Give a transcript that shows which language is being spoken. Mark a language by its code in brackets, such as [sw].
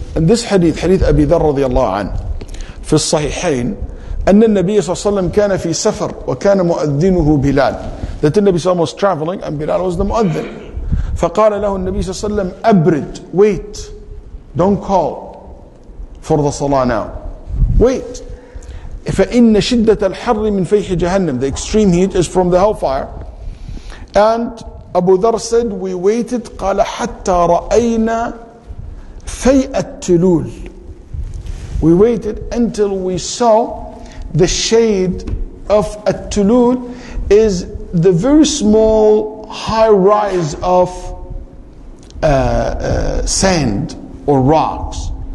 [ar] And this hadith أبي ذر رضي الله عنه في الصحيحين أن النبي صلى الله عليه وسلم كان في سفر وكان مؤذنه بلال. [en] That the Nabi was traveling and Bilal was the mu'adhin. [ar] فقال له النبي صلى الله عليه وسلم أبرد, [en] wait, don't call for the salah now. Wait. [ar] فإن شدة الحر من فيح جهنم. [en] The extreme heat is from the hellfire. And Abu Dhar said, we waited [ar] قال حتى رأينا فيء التلول. [en] We waited until we saw the shade of التلول is the very small high rise of sand or rocks.